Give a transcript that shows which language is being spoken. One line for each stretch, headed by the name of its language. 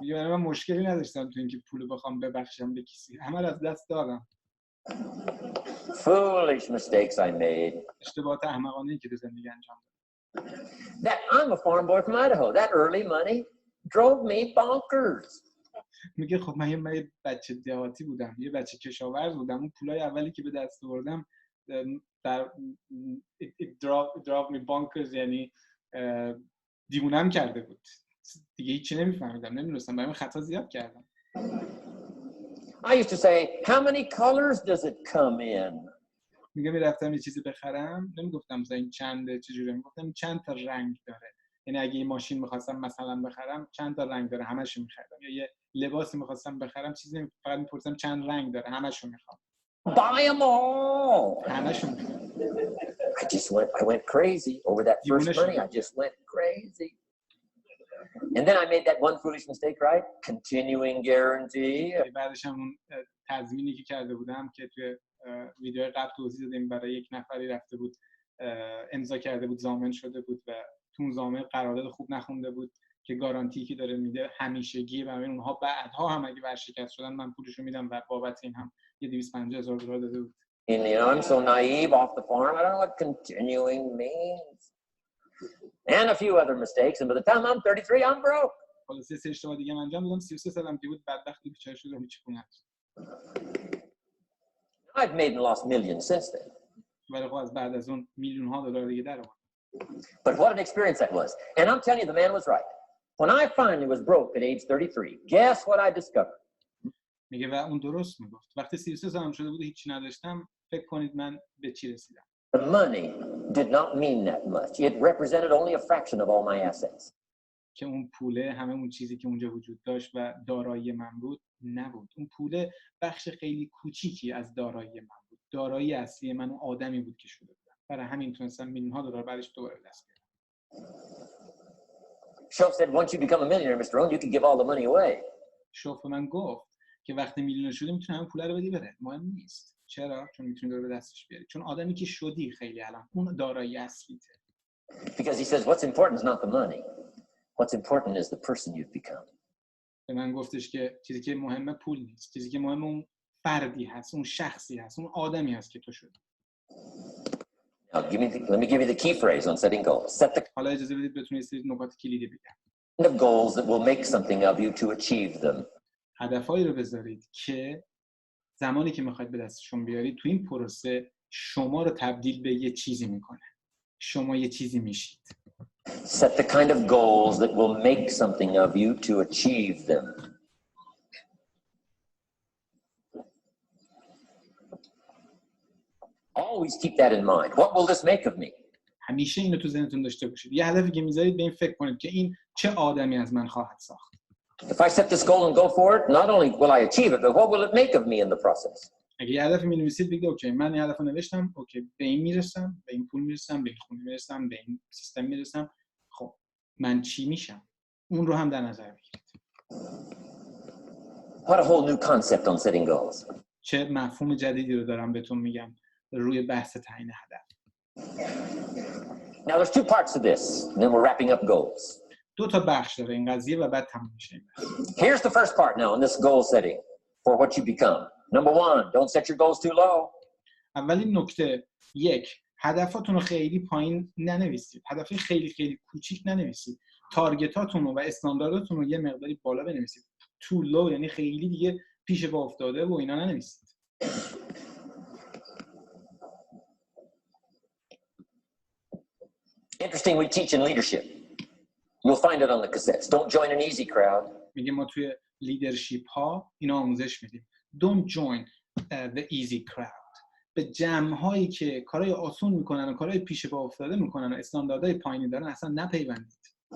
Persian: میگه من مشکلی نداشتم تو اینکه پولو بخوام ببخشم به کسی. همه رو از دست دادم.
English: Foolish mistakes I made.
Persian: اشتباهات احمقانه‌ای که تو زندگی انجام دادم.
English: That I'm a farm boy from Idaho. That early money drove me bonkers.
Persian: میگه خب من یه بچه دهاتی بودم، یه بچه کشاورز بودم. اون پولای اولی که به دست آوردم در
English: it drove me bonkers،
Persian: یعنی دیوونم کرده بود. دیگه هیچی نمیفهمیدم، نمیدونستم، برای من خطا زیاد کردم.
English: I used to say, how many colors does it come in?
Persian: میگه میرفتم یه چیزی بخرم، نمیگفتم مثلا این چنده چجوریه، میگفتم چند تا رنگ داره. یعنی اگه یه ماشین می‌خواستم مثلا بخرم چند تا رنگ داره، همه‌شو می‌خریدم. یا یه لباسی می‌خواستم بخرم، چیزی فقط می‌پرسیدم چند رنگ داره، همه‌شو می‌خوام.
English: Buy them all.
Persian: همه‌شو می‌خوام.
English: I went crazy over that first money. I just went crazy. And then I made that one foolish mistake, right? Continuing guarantee.
Persian: بعدش هم اون تضمینی که کرده بودم که توی ویدیو قبل توضیح دادیم، برای یک نفری رفته بود امضا کرده بود، ضامن شده بود و تو اون ضامن قرارداد خوب نخونده بود که گارانتی که داره میده همیشگی، و اونها بعدها هم اگه ورشکست شدن من پولشو میدم و بابت این هم یه $250,000 داده بود.
English: And you know, I'm so naive off the farm. I don't know what continuing means. And a few other mistakes. And by the time I'm 33, I'm broke.
Persian: حالا سه اشتباه دیگه من انجام دادم. 33 سالم که بود بدبختی بیچاره شدم، هیچ پول نداشتم.
English: I've made and lost millions since then.
Persian: ولی خب از بعد از اون $میلیون‌ها دیگه در اومد.
English: But what an experience that was. And I'm telling you, the man was right. When I finally was broke at age 33, guess what I discovered?
Persian: میگه و اون درست میگفت. وقتی 33 سالم شده بود هیچی نداشتم، فکر کنید من به چی رسیدم.
English: The money did not mean that much. It represented only a fraction of all my assets.
Persian: که اون پوله همه اون چیزی که اونجا وجود داشت و دارایی من بود نبود. اون پوله بخش خیلی کوچیکی از دارایی من بود. دارایی اصلی من اون آدمی بود که شده بودم. برای همین تونستم $میلیون‌ها بعدش دوباره دست بیارم.
English: Shoaff said, once you become a millionaire, Mr. Rohn, you can give all the money away.
Persian: شوف من گفت که وقتی میلیونر شدی میتونی همه پوله رو بدی بره. مهم نیست. چرا؟ چون میتونی دوباره به دستش بیاری. چون آدمی که شدی خیلی الان اون دارایی اصلیته.
English: Because he says, what's important is not the money. What's important is the person you've become.
Persian: به من گفتش که چیزی که مهمه پول نیست. چیزی که مهمه اون فردی هست، اون شخصی هست، اون آدمی هست که تو شدی.
English: Now, let me give you the key phrase on setting goals. Set the
Persian: حالا اجازه بدید بهتون یه سری نکات کلیدی بگم.
English: kind of goals that will make something of you to achieve them.
Persian: هدفایی رو بذارید که زمانی که میخواید به دستشون بیارید تو این پروسه شما رو تبدیل به یه چیزی میکنه. شما یه چیزی میشید.
English: Set the kind of goals that will make something of you to achieve them. Always keep that in mind. What will this make of me?
Persian: همیشه اینو تو ذهنتون داشته باشید. یه هدفی که میذارید به این فکر کنید که این چه آدمی از من خواهد ساخت.
English: If I set this goal and go for it, not only will I achieve it, but what will it make of me in the process?
Persian: اگه یه هدفی می‌نویسید بگید اوکی من این هدفو نوشتم، اوکی به این میرسم، به این پول میرسم، به این خونه میرسم، به این سیستم میرسم. خب من چی میشم؟ اون رو هم در نظر بگیرید.
English: What a whole new concept on setting goals.
Persian: چه مفهوم جدیدی رو دارم بهتون میگم روی بحث تعیین هدف.
English: Now there's two parts to this, and then we're wrapping up goals.
Persian: دو تا بخش داره این قضیه و بعد تموم میشه این بحث.
English: Here's the first part now in this goal setting for what you become. Number one, don't set your goals too low.
Persian: اولین نکته، یک، هدفاتون رو خیلی پایین ننویسید. هدفی خیلی خیلی کوچیک ننویسید. تارگتاتون و استاندارداتون رو یه مقداری بالا بنویسید. تو لو یعنی خیلی دیگه پیش پا افتاده و اینا ننویسید.
English: Interesting, we teach in leadership. You'll find it on the cassettes. Don't join an easy crowd.
Persian: میگه ما توی لیدرشپ ها اینا آموزش میدیم.
English: Don't join the easy crowd.
Persian: به جمع‌هایی که کارهای آسون میکنن و کارهای پیش پا افتاده میکنن و استانداردهای پایینی دارن اصلا نپیوندید.